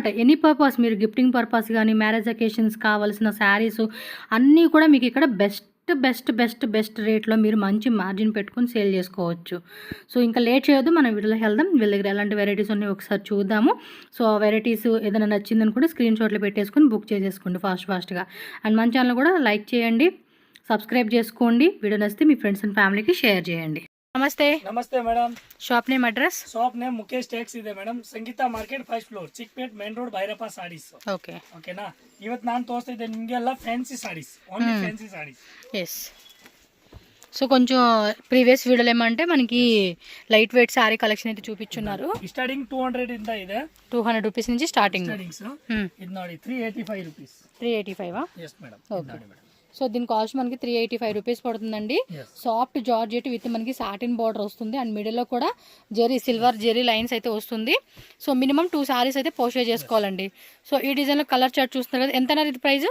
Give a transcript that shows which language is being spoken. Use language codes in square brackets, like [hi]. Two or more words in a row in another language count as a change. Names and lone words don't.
[en] any purpose, [te] మీరు [en] gifting purpose [te] కానీ, [en] marriage occasions [te] కావాల్సిన శారీస్ అన్నీ కూడా మీకు ఇక్కడ [en] best rate [te] మీరు మంచి మార్జిన్ పెట్టుకొని సేల్ చేసుకోవచ్చు. సో ఇంకా లేట్ చేయొద్దు, మనం వీడియోలో వెళ్దాం. వీళ్ళ దగ్గర ఎలాంటి వెరైటీస్ ఉన్నాయి ఒకసారి చూద్దాము. సో ఆ వెరైటీస్ ఏదైనా నచ్చిందని కూడా [en] screenshots [te] పెట్టేసుకొని బుక్ చేసేసుకోండి ఫాస్ట్గా. అండ్ మన ఛానల్ కూడా లైక్ చేయండి, సబ్స్క్రైబ్ చేసుకోండి. వీడియో నచ్చితే మీ [en] friends and family [te] షేర్ చేయండి. [kn] ನಮಸ್ತೆ ಮೇಡಮ್. [en] shop name address? shop name [kn] ಮುಖೇಶ್ ಟೆಕ್ಸ್ ಇದೆ ಮೇಡಮ್. ಸಂಗೀತ ಮಾರ್ಕೆಟ್ [en] first floor, [kn] ಚಿಕ್ಪೇಟ್ [en] main road, [kn] ಭೈರಪ್ಪ ಸಾರೀಸ್. ಓಕೆನಾ? ಇವತ್ತು ನಾನು ತೋರಿಸ್ತಾ ಇದ್ದೆ ನಿಮಗೆಲ್ಲ [en] fancy sarees, only fancy sarees. [te] ఎస్. సో కొంచెం [en] previous video [te] ఏమంటే మనకి [en] light weight saree collection [te] అయితే చూపించున్నారు. [kn] ಸ್ಟಾರ್ಟಿಂಗ್ 200 ಇಂದ ಇದೆ. [en] 200 rupees [te] నుంచి స్టార్టింగ్. [kn] ಇದು ನೋಡಿ [en] 385 rupees. 385 yes madam. [te] ఓకే. సో దీని కాస్ట్ మనకి [en] 385 rupees [te] పడుతుందండి. [en] soft georgette with [te] మనకి [en] satin border [te] వస్తుంది. అండ్ మిడిల్లో కూడా [en] silver zari lines [te] అయితే వస్తుంది. సో [en] minimum 2 sarees [te] అయితే పోస్టర్ చేసుకోవాలండి. సో ఈ డిజైన్లో [en] colour chart [te] చూస్తున్నారు కదా, ఎంత ఇది ప్రైస్?